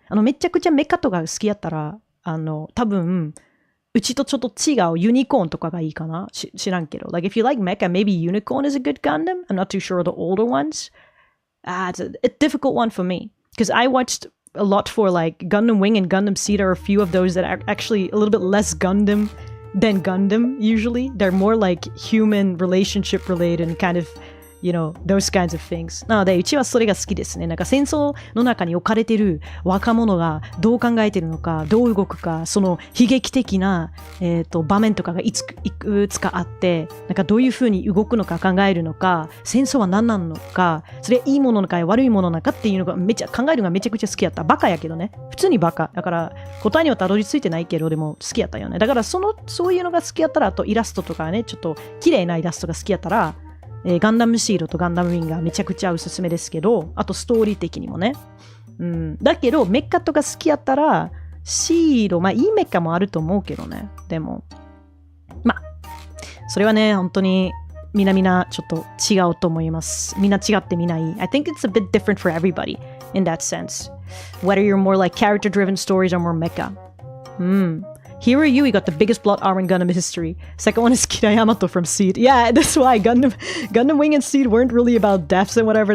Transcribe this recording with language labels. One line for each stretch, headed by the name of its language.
Japanese: めちゃくちゃメカとか好きやったら、多分、うちとちょっと違うユニコーンとかがいいかな。知らんけど。
English: Like, if you like mecha, maybe Unicorn is a good Gundam. I'm not too sure of the older ones. It's a difficult one for me. Because I watched a lot for like Gundam Wing and Gundam Seed are a few of those that are actually a little bit less Gundam than Gundam, usually. They're more like human relationship related and kind of, you know, those kinds of things.
Japanese: なので、うちはそれが好きですね。なんか戦争の中に置かれてる若者がどう考えてるのか、どう動くか、その悲劇的な、場面とかがいくつかあって、なんかどういう風に動くのか考えるのか、戦争は何なのか、それいいものなのか悪いものなのかっていうのが考えるのがめちゃくちゃ好きやった。バカやけどね。普通にバカ。だから答えにはたどり着いてないけど、でも好きやったよね。だからそういうのが好きやったら、あとイラストとかね、ちょっと綺麗なイラストが好きやったら、ガンダムシードとガンダムウィンがめちゃくちゃおすすめですけど、あとストーリー的にもね。だけど、メカとか好きやったら、シード、まあいいメカもあると思うけどね。でも、まあ、それはね、本当にみんなちょっと違うと思います。みんな違ってみない。
English: I think it's a bit different for everybody in that sense. Whether you're more like character-driven stories or more mecha. Hero Yui got the biggest plot armor in Gundam history. Second one is Kira Yamato from Seed. Yeah, that's why Gundam Wing and Seed weren't really about deaths and whatever.